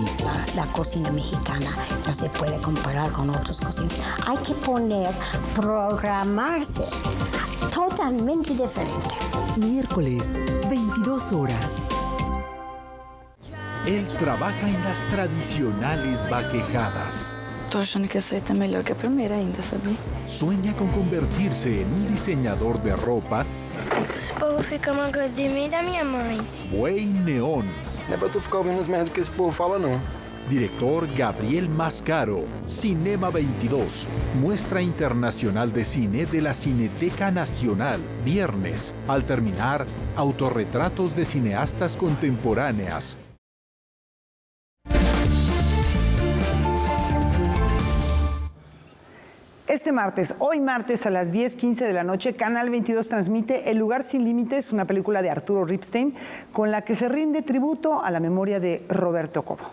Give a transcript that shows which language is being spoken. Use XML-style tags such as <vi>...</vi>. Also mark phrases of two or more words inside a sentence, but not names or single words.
<es>La cocina mexicana no se puede comparar con otras cocinas. Hay que programarse totalmente diferente. Miércoles, 22 horas. Él trabaja en las tradicionales vaquejadas.</es> <pt>Tô achando que essa tá melhor que a primeira ainda, sabia?</pt> <es>Sueña con convertirse en un diseñador de ropa.</es> <pt>Esse povo fica magoado de mim e da minha mãe.</pt> <es>Buey Neón.</es> <pt>Não é pra tu ficar ouvindo as merdas que esse povo fala, não.</pt> <es>Director Gabriel Mascaro. Cinema 22. Muestra internacional de cine de la Cineteca Nacional. Viernes. Al terminar, autorretratos de cineastas contemporáneas. Hoy martes a las 10:15 de la noche, Canal 22 transmite El lugar sin límites, una película de Arturo Ripstein, con la que se rinde tributo a la memoria de Roberto Cobo.</es>